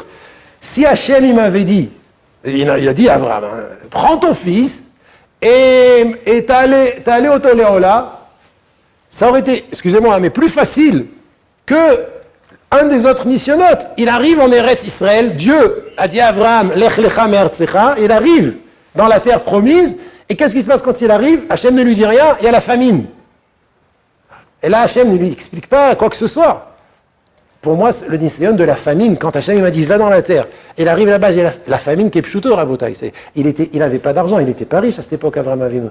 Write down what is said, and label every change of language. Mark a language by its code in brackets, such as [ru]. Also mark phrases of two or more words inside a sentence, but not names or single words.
[fr] Si Hachem, il m'avait dit, il a dit à Avraham, prends ton fils, et t'as allé au Toléola, Ça aurait été, excusez-moi, mais plus facile que un des autres nisyonotes. Il arrive en Eretz Israël, Dieu a dit à Abraham, [he] לך לך מארצך, [fr] il arrive dans la terre promise, et qu'est-ce qui se passe quand il arrive? Hachem ne lui dit rien, il y a la famine. Et là, Hachem ne lui explique pas quoi que ce soit. Pour moi, c'est le nisayon de la famine, quand Hachem m'a dit, va dans la terre. Et il arrive là-bas, j'ai la famine qui est pshuto, Rabotai. Il n'avait pas d'argent, il n'était pas riche à cette époque, Abraham Avinu.